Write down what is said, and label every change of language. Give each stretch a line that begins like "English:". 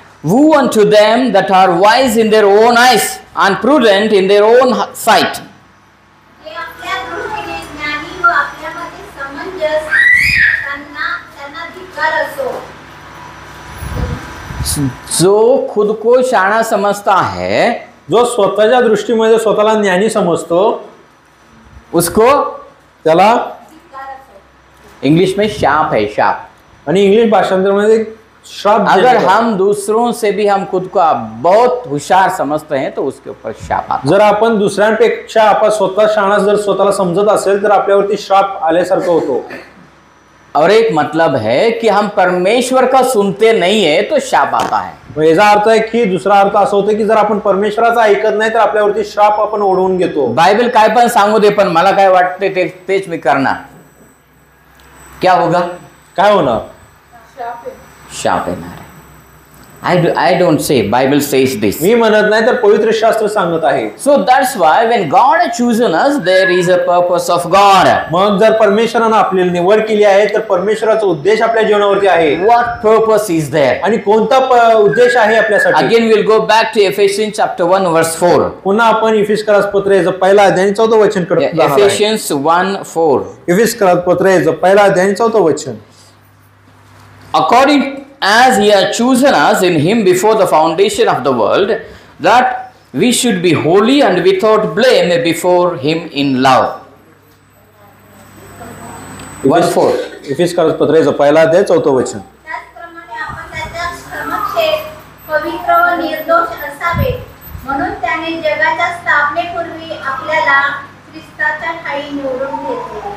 English: Woe unto them that are wise in their own eyes and prudent in their own sight.
Marathi: ते आपल्या दृष्टीने ज्ञानी व आपल्यामध्ये समंजस, त्यांना धिक्कार असो.
Hindi: जो खुद को शाना समझता है,
Marathi: जो स्वतःच्या दृष्टीमध्ये स्वतःला ज्ञानी समजतो,
Hindi: उसको
Marathi: त्याला धिक्कार असो.
Hindi: इंग्लिश में शाप है, शाप.
Marathi: आणि इंग्लिश भाषांतरामध्ये श्राप.
Hindi: अगर हम दूसरों से भी हम खुद को बहुत होशियार समझते हैं तो उसके ऊपर शाप आता है.
Marathi: जर आपण दुसऱ्यांपेक्षा आपण स्वतः शहाणा जर स्वतःला समजत असेल तर आपल्यावरती श्राप आल्यासारखं होतो.
Hindi: और एक मतलब है कि हम परमेश्वर का सुनते नहीं है तो शाप आता है.
Marathi: याचा अर्थ आहे की दुसरा अर्थ असा होतो की जर आपण परमेश्वराचा ऐकत नाही तर आपल्यावरती श्राप आपण ओढवून घेतो. बायबल काय पण सांगू दे पण मला काय वाटते तेच मी करणार.
Hindi: क्या होगा?
Marathi: काय होणार? शाप येणार आहे.
English: I don't say, Bible says this.
Marathi: मी म्हणत नाही तर पवित्र शास्त्र सांगत आहे.
English: So that's why when God has chosen us, there is a purpose of God.
Marathi: मग जर परमेश्वरानं आपली निवड केली आहे तर परमेश्वराचा उद्देश आपल्या जीवनावरती आहे.
English: What purpose is there?
Marathi: आणि कोणता उद्देश आहे आपल्यासाठी?
English: Again we'll go back to Ephesians chapter 1 verse 4.
Marathi: पुन्हा आपण इफिसकरास पत्र याचं पहिला अध्याय आणि 4थं वचन करत जाणार आहे.
English: Ephesians 1:4.
Marathi: इफिसकरास पत्र याचं पहिला अध्याय आणि 4थं वचन.
English: According as he had chosen us in him before the foundation of the world, that we should be holy and without blame before him in love. 1:4.
Marathi: इफिसकरास पत्राचं पहिला अध्याय 4 वचन. त्याचप्रमाणे आपण त्याच्या समक्षेत पवित्र व निर्दोष असावे म्हणून त्याने जगाच्या स्थापनेपूर्वी आपल्याला ख्रिस्ताच्या ठायी निवडून घेतले.